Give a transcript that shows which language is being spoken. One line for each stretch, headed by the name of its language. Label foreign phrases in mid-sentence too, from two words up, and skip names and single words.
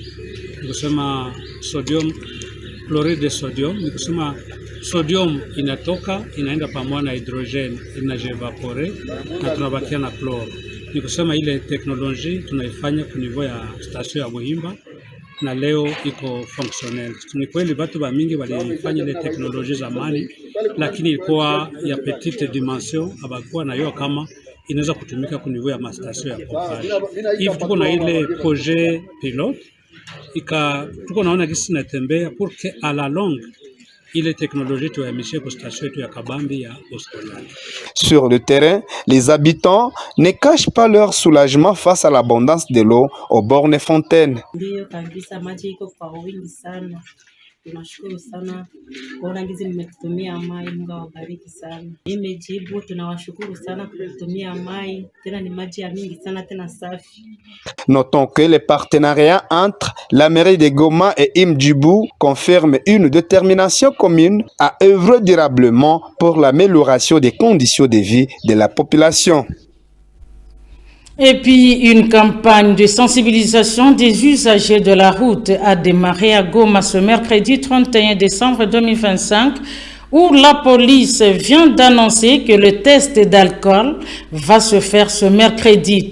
Swahili: Ni kusema sodium,
French: chloride de sodium,
Swahili: ni kusema sodium inatoka inaenda pamoja na hydrogen inajevapore na tunabakia na chlor. Ni kusema ile teknolojia tunaifanya kwa niveau ya station ya Muhimba na leo iko functionnel. Ni kweli watu ba mingi walifanya ile teknolojia zamani, lakini ilikuwa ya
French: petite dimension,
Swahili: abakuwa na hiyo kama inaweza kutumika kwa niveau ya mastation ya pompage. Hivi tuko na ile
French: projet pilote
Swahili: tuko naona gisi natembea
French: pour que à la longue
Swahili: ile technologie tuyamishe kwa station yetu ya Kabambi ya Ostola.
French: Sur le terrain, les habitants ne cachent pas leur soulagement face à l'abondance de l'eau aux bornes fontaines.
Swahili: Ndio kabisa, maji iko kwa wingi sana. Tunashukuru sana kwa ngizi mmetutumia mai, Mungu awabariki sana. Imejibu, tunawashukuru sana kwa kutumia mai, tena ni maji ya mingi sana tena safi.
French: Notons que les partenariats entre la mairie de Goma et Imdjibou confirment une détermination commune à œuvrer durablement pour l'amélioration des conditions de vie de la population. Et puis, une campagne de sensibilisation des usagers de la route a démarré à Goma ce mercredi 31 décembre 2025, où la police vient d'annoncer que le test d'alcool va se faire ce mercredi.